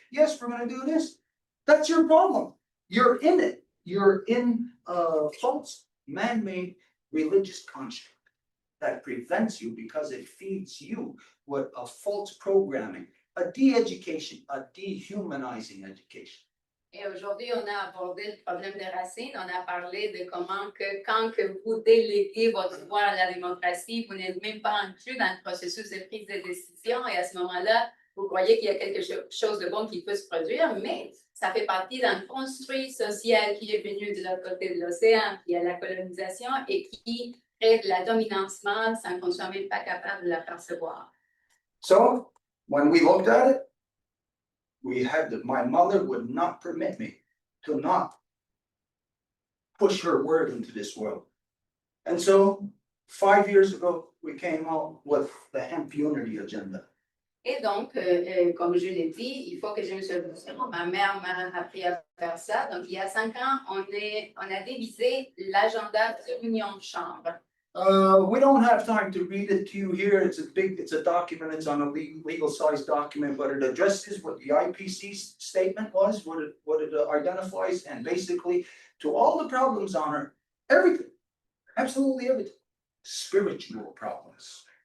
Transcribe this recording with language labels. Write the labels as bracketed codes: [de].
[en] Yes, we're gonna do this. That's your problem. You're in it. You're in a false, man-made religious construct that prevents you because it feeds you with a false programming a de-education, a dehumanizing education. [fr] Et aujourd'hui, on a abordé le problème des racines. On a parlé de comment que quand que vous déléguez votre pouvoir à la démocratie, vous n'êtes même pas inclus dans le processus de prise de décision. Et à ce moment-là, vous croyez qu'il y a quelque chose de bon qui peut se produire, mais ça fait partie d'un construit social qui est venu de l'autre côté de l'océan, qui est la colonisation et qui crée de la dominance mâle sans qu'on ne soit même pas capable de la percevoir. [en] So, when we looked at it, my mother would not permit me to not push her word into this world. And so, 5 years ago, we came out with the HempUnitiy agenda. [fr] Et donc, comme je l'ai dit, il faut que je me sois. Ma mère m'a appris à faire ça. Donc, il y a 5 ans, on a dévisé l'agenda de l'Union de chambre. [en] We don't have time to read it to you here. It's a document, it's on a legal size document, but it addresses what the IPC statement was, what it identifies, and basically to all the problems on it, everything, absolutely everything, spiritual problems.